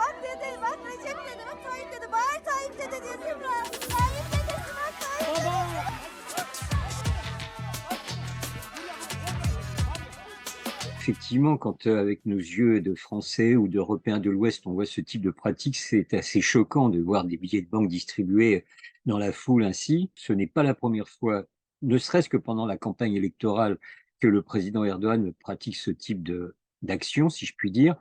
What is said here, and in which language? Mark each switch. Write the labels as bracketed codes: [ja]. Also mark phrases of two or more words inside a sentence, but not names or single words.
[tr] dedi. Bak Recep dedi. Bak Tayyip dedi. Bağır Tayyip dedi diyor Zümra. Tayyip dedi. Bak Tayyip dedi. [fr] Effectivement, quand avec nos yeux de Français ou d'Européens de l'Ouest, on voit ce type de pratique, c'est assez choquant de voir des billets de banque distribués dans la foule ainsi. Ce n'est pas la première fois, ne serait-ce que pendant la campagne électorale, que le président Erdogan pratique ce type d'action, si je puis dire.